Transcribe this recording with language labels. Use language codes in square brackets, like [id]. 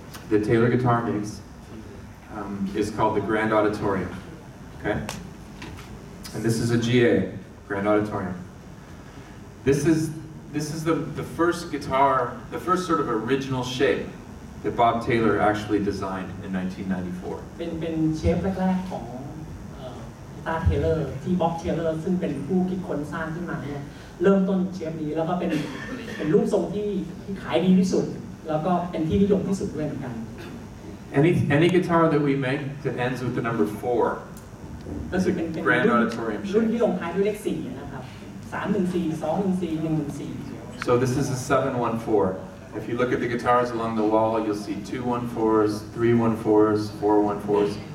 [en] that Taylor Guitar makes is called the Grand Auditorium. Okay? And this is a GA, Grand Auditorium. This is the first guitar, the first sort of original shape that Bob Taylor actually designed in 1994. [th] เป็นเชฟแรกๆของกีตาร์เทเลอร์ที่บ๊อบเทเลอร์ซึ่งเป็นผู้คิดค้นสร้างขึ้นมาเนี่ยเริ่มต้นเชฟนี้แล้วก็เป็นรูปทรงที่ขายดีที่สุดแล้วก็เป็นที่นิยมที่สุดด้วยเหมือนกัน [en] Any guitar that we make that ends with the number 4 is a Grand Auditorium [th] รุ่น ที่ลงท้ายด้วยเลข4นะครับ314 214 114 [en] So this is a 714. If you look at the guitars along the wall, you'll see 214s, 314s, 414s.